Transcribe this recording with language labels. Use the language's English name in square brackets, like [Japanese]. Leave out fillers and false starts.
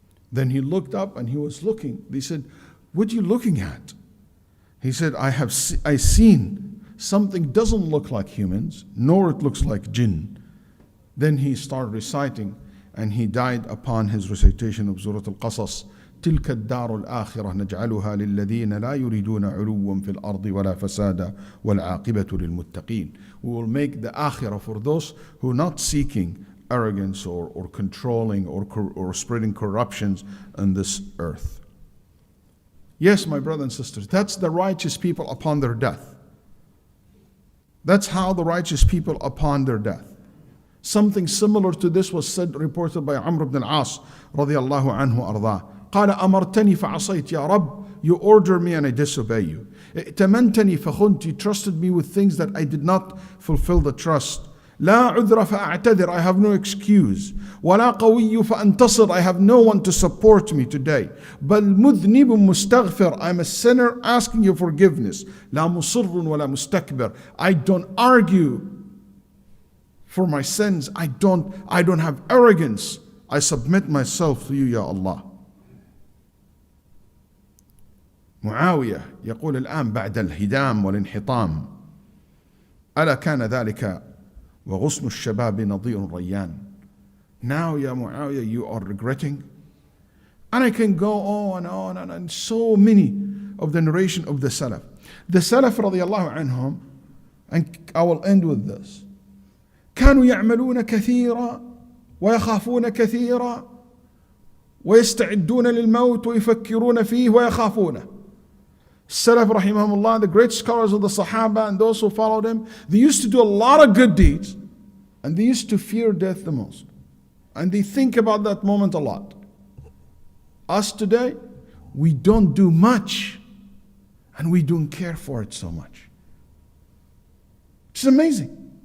[English] Then he looked up and he was looking. They said, what are you looking at? He said, I seen something doesn't look like humans, nor it looks like jinn. Then he started reciting, and he died upon his recitation of Surah Al-Qasas. [Arabic] تلك الدار الآخرة نجعلها للذين لا يريدون علوا في الأرض ولا فسادا والعاقبة للمتقين. [English] We will make the akhirah for those who are not seeking arrogance or controlling or spreading corruptions on this earth. Yes, my brothers and sisters, that's the righteous people upon their death. That's how the righteous people upon their death. Something similar to this was reported by Amr ibn al-As radiallahu anhu arda. [Arabic] قال أمرتني فعصيت يا رب. [English] You ordered me and I disobey you. [Arabic] ائتمنتني فخنت. [English] You trusted me with things that I did not fulfill the trust. [Arabic] لا عذر فأعتذر. [English] I have no excuse. [Arabic] ولا قوي فأنتصر. [English] I have no one to support me today. [Arabic] بل مذنب مستغفر. [English] I'm a sinner asking you forgiveness. [Arabic] لا مصر ولا مستكبر. [English] I don't argue for my sins. I don't have arrogance. I submit myself to you, Ya Allah. [Arabic] معاوية يقول الآن بعد الهدام والانحطام ألا كان ذلك وغصن الشباب نضيء ريان. [English] Now, Ya Muawiyah, you are regretting. And I can go on and so many of the narration of the Salaf. The Salaf radiallahu anhum, and I will end with this. [Arabic] كانوا يعملون كثيرا ويخافون كثيرا ويستعدون للموت ويفكرون فيه ويخافونه. [English] Salaf rahimahumullah, the great scholars of the Sahaba and those who followed him, they used to do a lot of good deeds and they used to fear death the most. And they think about that moment a lot. Us today, we don't do much and we don't care for it so much. It's amazing.